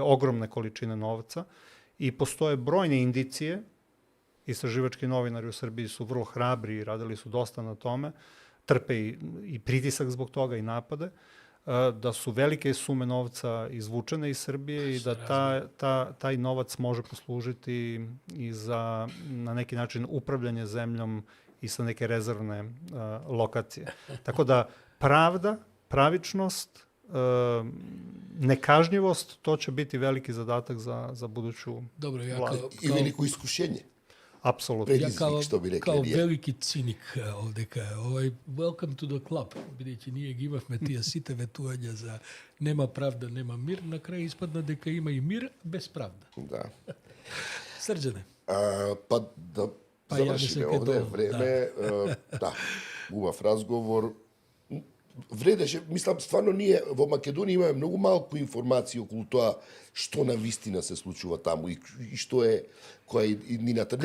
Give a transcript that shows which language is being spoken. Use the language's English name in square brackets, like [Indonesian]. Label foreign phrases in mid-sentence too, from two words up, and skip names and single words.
[Serbian] ogromne količine novca i postoje brojne indicije, istraživački novinari u Srbiji su vrlo hrabri i radili su dosta na tome, trpe i pritisak zbog toga i napade, da su velike sume novca izvučene iz Srbije i da taj novac može poslužiti i za na neki način upravljanje zemljom i sa neke rezervne lokacije. Tako da pravda, pravičnost, nekažnjivost, to će biti veliki zadatak za buduću vladu. I veliko iskušenje. Apsolutno. [Macedonian] Kao велики циник овдека, [English] welcome to the club, [Macedonian] бидејќи ние ги имавме тие сите ветувања за нема правда, нема мир, на крај испадна дека има и мир без правда. Да. Срđане. Па да завршиме овде време, да, убав разговор. Вредеше, мислам, стварно ние во Македонија имаме многу малку информации околу тоа што на вистина се случува таму и што е која е иднината.